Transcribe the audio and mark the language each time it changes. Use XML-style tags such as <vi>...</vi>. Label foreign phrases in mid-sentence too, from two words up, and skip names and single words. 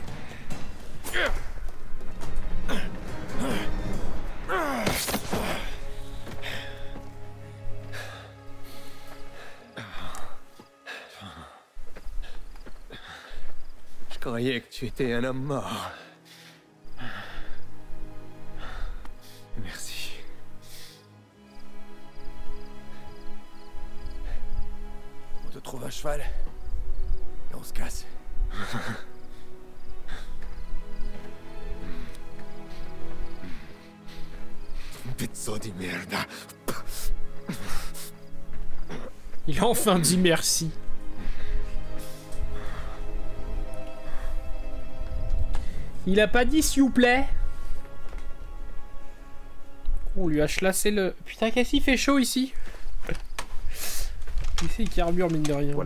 <fr>Je croyais que tu étais un homme mort. Merci. On te trouve un cheval et on se casse.</fr> <it>Pezzo di merda.</it> <fr>Il a enfin dit merci. Il a pas dit s'il vous plaît. On lui a chlassé le... Putain, qu'est-ce qu'il fait chaud ici? Ici, il carbure mine de rien.</fr>